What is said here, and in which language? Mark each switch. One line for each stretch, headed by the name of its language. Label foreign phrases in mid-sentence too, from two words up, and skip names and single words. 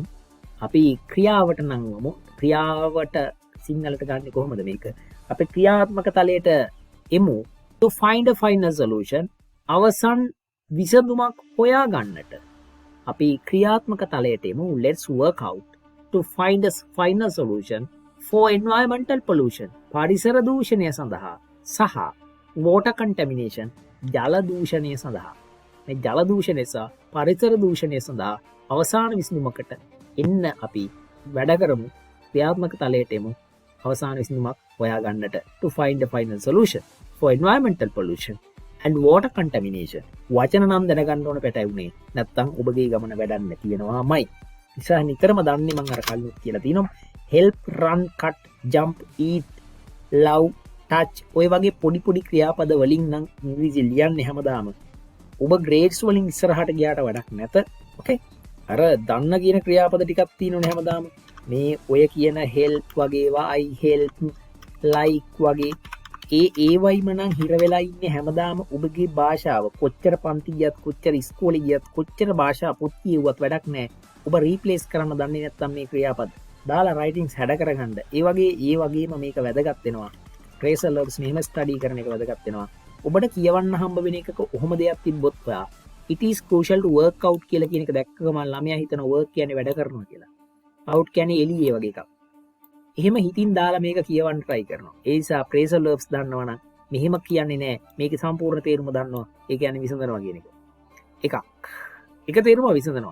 Sinhala: අපි ක්‍රියාවට නංවමු. ක්‍රියාවට සිංහලට ගන්න කොහොමද මේක? අපි ක්‍රියාත්මක තලයට එමු
English: to find a final solution.
Sinhala: අවසන් විසඳුමක් හොයා ගන්නට අපි ක්‍රියාත්මක තලයට එමු.
English: Let's work out to find a final solution for environmental pollution.
Sinhala: පරිසර දූෂණය සඳහා සහ
English: water contamination
Sinhala: ජල දූෂණය සඳහා. මේ ජල දූෂණය සහ පරිසර දූෂණය සඳහා අවසාන විසඳුමකට එන්න අපි වැඩ කරමු. ක්‍රියාත්මක තලයට එමු. අවසාන විසඳුමක් හොයා ගන්නට
English: to find a final solution for environmental pollution and water contamination.
Sinhala: වචන නම් දැනගන්න ඕන පැටවුනේ. නැත්තම් ඔබගේ ගමන වැඩක් නැති වෙනවාමයි. නිසා නිතරම දන්නේ මම අර කලින් කියලා තියෙනවා
English: help, run, cut, jump, eat, love, touch
Sinhala: ඔය වගේ පොඩි පොඩි ක්‍රියාපද වලින් නම් ඉංග්‍රීසි ලියන්නේ හැමදාම. ඔබ ග්‍රේඩ්ස් වලින් ඉස්සරහට ගියාට වැඩක් නැත. ඕකේ. අර දන්න කියන ක්‍රියාපද ටිකක් තියෙනවනේ හැමදාම. මේ ඔය කියන help වගේ ඒවා
English: I help,
Sinhala: like වගේ ඒ වයිම නම් හිර වෙලා ඉන්නේ හැමදාම ඔබගේ භාෂාව. කොච්චර පන්ති ගියත් කොච්චර ඉස්කෝලේ ගියත් කොච්චර භාෂා පොත් කියුවත් වැඩක් නැහැ. ඔබ රීප්ලේස් කරන්න දන්නේ නැත්නම් මේ ක්‍රියාපද දාලා writings හැඩ කරගන්න. ඒ වගේම මේක වැදගත් වෙනවා.
English: phrasal verbs
Sinhala: මෙහෙම ස්ටඩි කරන එක වැදගත් වෙනවා. ඔබට කියවන්න හම්බ වෙන එකක ඔහොම දෙයක් තිබ්බොත් ඔයා
English: it is crucial to work out
Sinhala: කියලා කියන එක දැක්කම ළමයා හිතන work කියන්නේ වැඩ කරනවා කියලා. out කියන්නේ එළියේ වගේ එකක්. එහෙම හිතින් දාලා මේක කියවන්න try කරනවා. ඒ නිසා
English: phrasal verbs
Sinhala: දන්නවා නම් මෙහෙම කියන්නේ නැහැ. මේකේ සම්පූර්ණ තේරුම දන්නවා. ඒ කියන්නේ විසඳනවා කියන එක. එකක්. එක තේරුම විසඳනවා.